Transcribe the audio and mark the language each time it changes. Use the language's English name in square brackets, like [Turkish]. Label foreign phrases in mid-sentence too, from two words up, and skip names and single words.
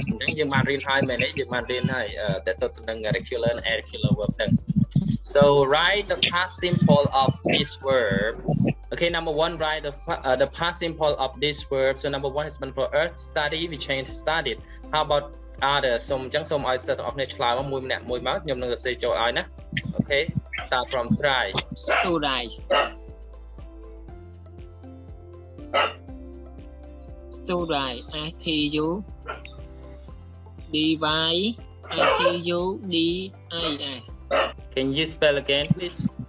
[Khmer] អញ្ចឹងយើងបានរៀនហើយមែនទេយើងបានរៀនហើយតើទៅនឹង [English] regular and irregular verb ហ្នឹង so write the past simple of this verb okay number 1 write the past simple of this verb so number 1 has been for us to study we change to studied how about other [Khmer] សូមអញ្ចឹងសូមឲ្យសិស្សទាំងអស់គ្នាឆ្លើយមកមួយម្នាក់មួយមកខ្ញុំនឹងសរសេរចូលឲ្យណា [English] okay start from try student ITU DY ITU DIS can you spell again please